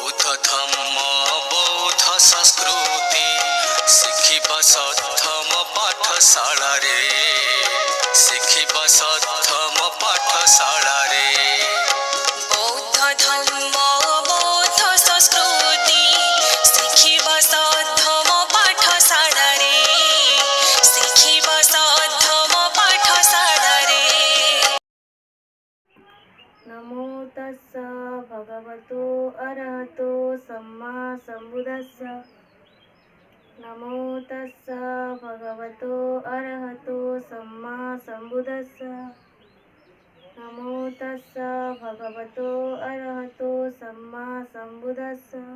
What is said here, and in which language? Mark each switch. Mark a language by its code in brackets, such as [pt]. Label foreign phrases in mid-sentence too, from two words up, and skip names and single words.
[ne] धम्म बौद्ध संस्कृति शिखिब सद्धम पाठशाला रे शिखिब सद्धम पाठशाला रे बौद्ध धम्म बौद्ध संस्कृति शिखिब सद्धम पाठशाला रे शिखिब सद्धम पाठशाला रे। [pi] नमो तस्स भगवतो अरहतो सम्मा सम्बुद्धस्स। नमो तस्स भगवतो अरहतो सम्मा सम्बुद्धस्स। नमो तस्स भगवतो अरहतो सम्मा सम्बुद्धस्स।